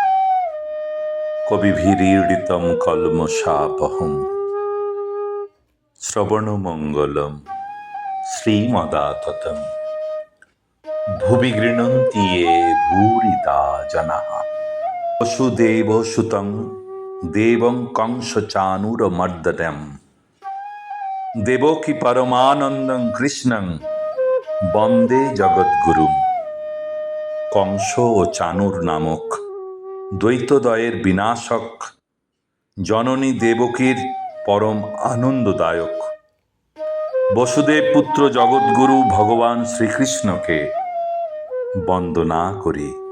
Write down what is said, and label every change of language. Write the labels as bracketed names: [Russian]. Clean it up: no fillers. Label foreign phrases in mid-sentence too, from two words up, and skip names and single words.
[Sanskrit] কবিভিরীড়িতম কলমশাপহম শ্রবণমঙ্গলম শ্রীমদাততম ভুবি গৃণন্তি য়ে ভূরিতা জনাঃ বসুদেবসুতং দেবং কংসচাণূরমর্দনম দেবকী পরমানন্দং কৃষ্ণং বন্দে জগদ্গুরুম। [Bangla] কংস ও চাণূর নামক দ্বৈতদয়ের বিনাশক জননী দেবকীর পরম আনন্দদায়ক বসুদেব পুত্র জগদ্গুরু ভগবান শ্রীকৃষ্ণকে বন্দনা করি।